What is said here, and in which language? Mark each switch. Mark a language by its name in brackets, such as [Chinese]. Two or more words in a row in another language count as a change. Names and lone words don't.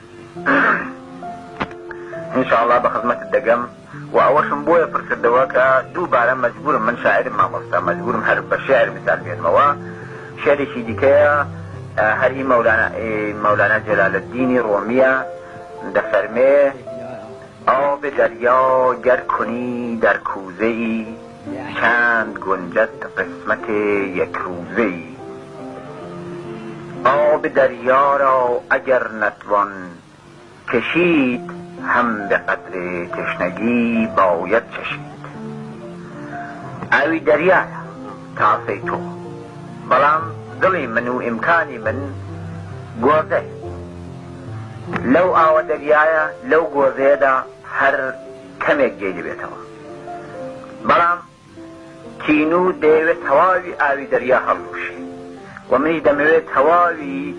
[Central Kurdish] ئینشاءڵڵا بە خزمەتت دەگەم و ئەوەشم بۆیە پرسردەوە کە دووبارە مەجبورم، من شاعرم مامۆستا، مەجبورم هەر بە شێعر مثال بێنمەوە. شێعرێکی دیکەیە هەری مەولانا جەلالەددینی ڕۆمیە دەفەرمێ [Persian] آب دریا گر کنی در کوزه‌ای چند گنجد قسمت یک روزه‌ای. آب دریا را اگر نتوان کشید هم به قدر تشنگی باید چشید. [Central Kurdish] ئاوی دەریایە تاسەی تۆ، بەڵام دڵی من و ئیمکانی من گۆزەی لەو ئاوە دەریایە، لەو گۆزەیەدا هەر کەمێک گێ دەبێتەوە، بەڵام تینوو دەیەوێت تەواوی ئاوی دەریا هەڵبوشێ و منی دەمەوێت تەواوی